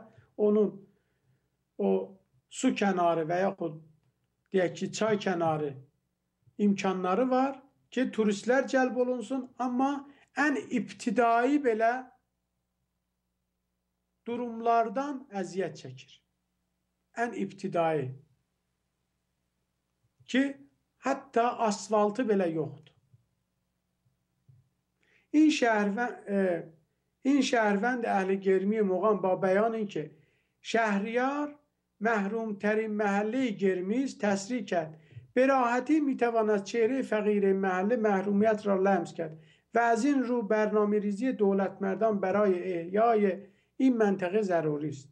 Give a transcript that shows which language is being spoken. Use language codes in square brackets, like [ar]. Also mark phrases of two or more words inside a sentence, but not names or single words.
[az] Onun o su kənarı və yaxud deyək ki çay kənarı imkanları var ki turistlər cəlb olunsun, amma ən ibtidai belə durumlardan əziyyət çəkir. Ən ibtidai ki hətta asfaltı belə yoxdur. [fa] این شهروند اهل گرمی مقام با بیان اینکه شهریار محروم ترین محله گرمی است تصریح کرد. به راحتی میتواند چهره فقیر محله محرومیت را لمس کرد و از این رو برنامه ریزی دولت مردان برای احیای این منطقه ضروری است.